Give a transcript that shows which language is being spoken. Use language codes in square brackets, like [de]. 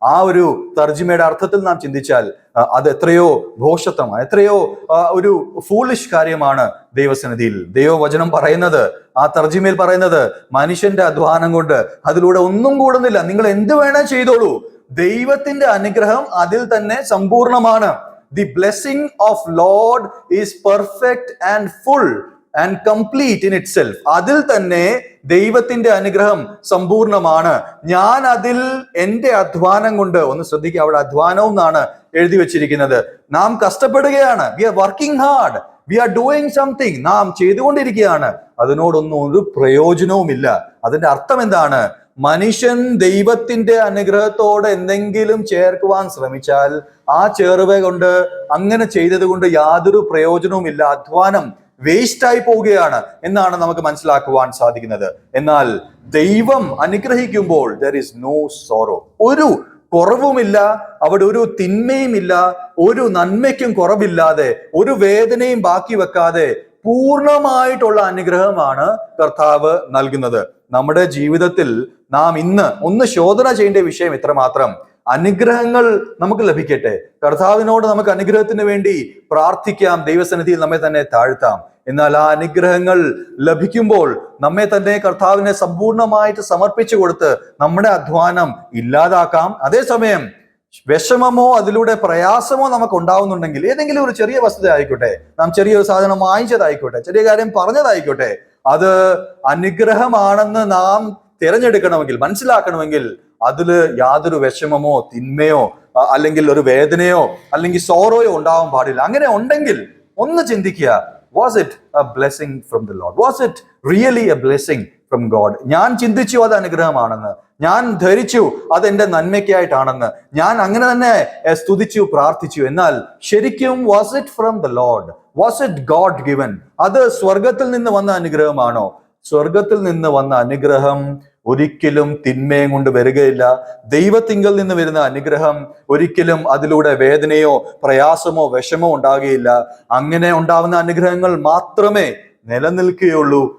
[ml] ആ ഒരു തർജ്ജിമയുടെ അർത്ഥത്തിൽ നാം ചിന്തിച്ചാൽ അത് എത്രയോ ഭോഷത്വമാണ്, എത്രയോ ഒരു ഫൂളിഷ് കാര്യമാണ് ദൈവസന്നിധിയിൽ. ദൈവവചനം പറയുന്നത്, ആ തർജ്ജിമയിൽ പറയുന്നത്, മനുഷ്യന്റെ അധ്വാനം കൊണ്ട് അതിലൂടെ ഒന്നും കൂടുന്നില്ല. നിങ്ങൾ എന്ത് വേണേ ചെയ്തോളൂ, ദൈവത്തിന്റെ അനുഗ്രഹം അതിൽ തന്നെ സമ്പൂർണമാണ്. [en] The blessing of Lord is perfect and full and complete in itself. [ml] അതിൽ തന്നെ ദൈവത്തിന്റെ അനുഗ്രഹം സമ്പൂർണമാണ്. ഞാൻ അതിൽ എന്റെ അധ്വാനം കൊണ്ട്, ഒന്ന് ശ്രദ്ധിക്കുക, അവിടെ അധ്വാനവും എന്നാണ് എഴുതി വെച്ചിരിക്കുന്നത്. നാം കഷ്ടപ്പെടുകയാണ്. [en] We are working hard, we are doing something. [ml] നാം ചെയ്തുകൊണ്ടിരിക്കുകയാണ്. അതിനോടൊന്നും ഒരു പ്രയോജനവുമില്ല. അതിന്റെ അർത്ഥം എന്താണ്? മനുഷ്യൻ ദൈവത്തിന്റെ അനുഗ്രഹത്തോടെ എന്തെങ്കിലും ചേർക്കുവാൻ ശ്രമിച്ചാൽ ആ ചേർവ കൊണ്ട്, അങ്ങനെ ചെയ്തത് കൊണ്ട് യാതൊരു പ്രയോജനവുമില്ല. അധ്വാനം വേസ്റ്റായി പോവുകയാണ് എന്നാണ് നമുക്ക് മനസ്സിലാക്കുവാൻ സാധിക്കുന്നത്. എന്നാൽ ദൈവം അനുഗ്രഹിക്കുമ്പോൾ [en] there is no sorrow. [ml] ഒരു കുറവുമില്ല, അവിടെ ഒരു തിന്മയുമില്ല, ഒരു നന്മയ്ക്കും കുറവില്ലാതെ, ഒരു വേദനയും ബാക്കി വെക്കാതെ പൂർണ്ണമായിട്ടുള്ള അനുഗ്രഹമാണ് കർത്താവ് നൽകുന്നത്. നമ്മുടെ ജീവിതത്തിൽ നാം ഇന്ന് ഒന്ന് ശോധന ചെയ്യേണ്ട വിഷയം ഇത്രമാത്രം: അനുഗ്രഹങ്ങൾ നമുക്ക് ലഭിക്കട്ടെ. കർത്താവിനോട് നമുക്ക് അനുഗ്രഹത്തിന് വേണ്ടി പ്രാർത്ഥിക്കാം, ദൈവസന്നിധിയിൽ നമ്മെ തന്നെ താഴ്ത്താം. എന്നാൽ ആ അനുഗ്രഹങ്ങൾ ലഭിക്കുമ്പോൾ നമ്മെ തന്നെ കർത്താവിനെ സമ്പൂർണമായിട്ട് സമർപ്പിച്ചു കൊടുത്ത് നമ്മുടെ അധ്വാനം ഇല്ലാതാക്കാം. അതേസമയം വിഷമമോ അതിലൂടെ പ്രയാസമോ നമുക്ക് ഉണ്ടാവുന്നുണ്ടെങ്കിൽ, ഏതെങ്കിലും ഒരു ചെറിയ വസ്തുത ആയിക്കോട്ടെ, നാം ചെറിയൊരു സാധനം വാങ്ങിച്ചതായിക്കോട്ടെ, ചെറിയ കാര്യം പറഞ്ഞതായിക്കോട്ടെ, അത് അനുഗ്രഹമാണെന്ന് നാം തിരഞ്ഞെടുക്കണമെങ്കിൽ, മനസ്സിലാക്കണമെങ്കിൽ അതില് യാതൊരു വിഷമമോ തിന്മയോ അല്ലെങ്കിൽ ഒരു വേദനയോ അല്ലെങ്കിൽ സോറോയോ ഉണ്ടാവാൻ പാടില്ല. അങ്ങനെ ഉണ്ടെങ്കിൽ ഒന്ന് ചിന്തിക്കുക, [en] was it a blessing from the Lord? Was it really a blessing from God? [ml] ഞാൻ ചിന്തിച്ചു അത് അനുഗ്രഹമാണെന്ന്, ഞാൻ ധരിച്ചു അതെന്റെ നന്മയ്ക്കായിട്ടാണെന്ന്, ഞാൻ അങ്ങനെ തന്നെ സ്തുതിച്ചു പ്രാർത്ഥിച്ചു. എന്നാൽ ശരിക്കും [en] was it from the Lord? Was it God given? [ml] അത് സ്വർഗത്തിൽ നിന്ന് വന്ന അനുഗ്രഹമാണോ? സ്വർഗത്തിൽ നിന്ന് വന്ന അനുഗ്രഹം ഒരിക്കലും തിന്മയും കൊണ്ട് വരികയില്ല. ദൈവത്തിങ്കൽ നിന്ന് വരുന്ന അനുഗ്രഹം ഒരിക്കലും അതിലൂടെ വേദനയോ പ്രയാസമോ വിഷമോ ഉണ്ടാകുകയില്ല. അങ്ങനെ ഉണ്ടാവുന്ന അനുഗ്രഹങ്ങൾ മാത്രമേ നിലനിൽക്കുകയുള്ളൂ.